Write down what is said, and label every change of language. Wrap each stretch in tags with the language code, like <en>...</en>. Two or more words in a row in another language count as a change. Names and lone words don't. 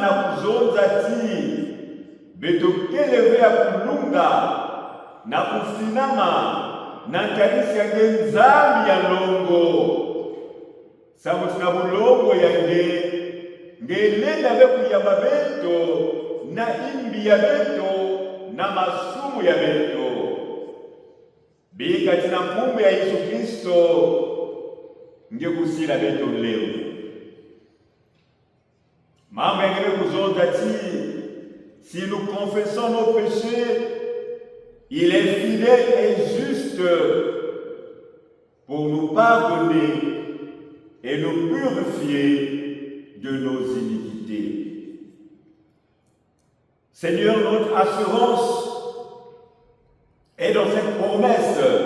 <ktu>na kuzonza ti betukeleve ya kulunga na kufinama na talisi yange nzambi ya longo samuti na bulongo yange ngelenda bekuyamba beto na imbi ya beto na masumu ya beto bikati na mpumbu ya Yesu Kristo ngekusila beto leo mambo yangebe kuzonza ti</ktu> <fr>si nous confessons nos péchés il est fidèle et juste pour nous pardonner et nous purifier de nos iniquités. Seigneur, notre assurance est dans cette promesse.</fr>